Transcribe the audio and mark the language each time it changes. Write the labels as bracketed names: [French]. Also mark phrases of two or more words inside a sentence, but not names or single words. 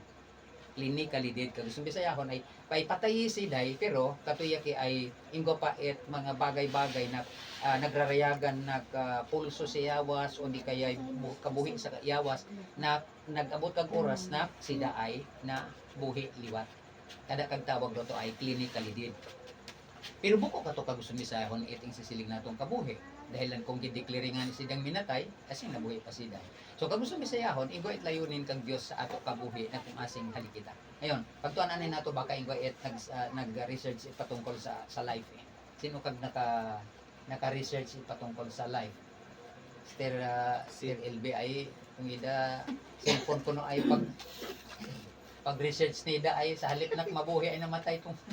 [English] Clinically dead [Bantoanon] kag gusto bisayahon ay patay si day pero katuyaki ay inggo pa it mga bagay-bagay na nagrarayagan pulso sa yawas o di kaya kabuhi sa yawas na nag-abot kag oras na sida ay na buhi liwat. Kada kagtawag ro to ay [English] clinically dead. [Bantoanon] Pero buko ka to kagusto misahon iting sisiling natong kabuhi. [Filipino] Dahil lang kung [Bantoanon] gideclare nga ni sidang minatay, asing nabuhi pa sida. So kagusto misayahon, ingo it layunin kang Dios sa ato kabuhi na kung asing halikita. Ngayon, pagtuanan ni nato baka ingo it nag-research patungkol sa life eh. [Filipino] Sino kag naka-research patungkol sa life? [Bantoanon] Sir LB ay kung ida cellphone ko no ay pag-research ni Ida ay sa halip na mabuhi ay namatay tong